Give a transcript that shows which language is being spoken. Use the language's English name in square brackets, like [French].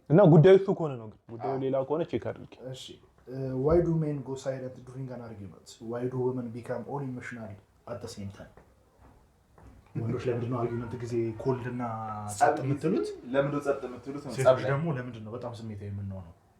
[Amharic] እና ጉዳዩ እሱ ከሆነ ነው። ግን ጉዳዩ ሌላ ከሆነ ቼክ አድርጊ። [English] እሺ why do men go silent during an argument? Why do women become all emotional at the same time? [Amharic] ወንዶች ለምንድን ነው አርጊመንት ጊዜ ኮልድ እና ጸጥ የምትሉት? ለምንድን ነው ጸጥ የምትሉት? ሴቶች ደግሞ ለምንድን ነው በጣም ስሜታዊ የምንሆነው?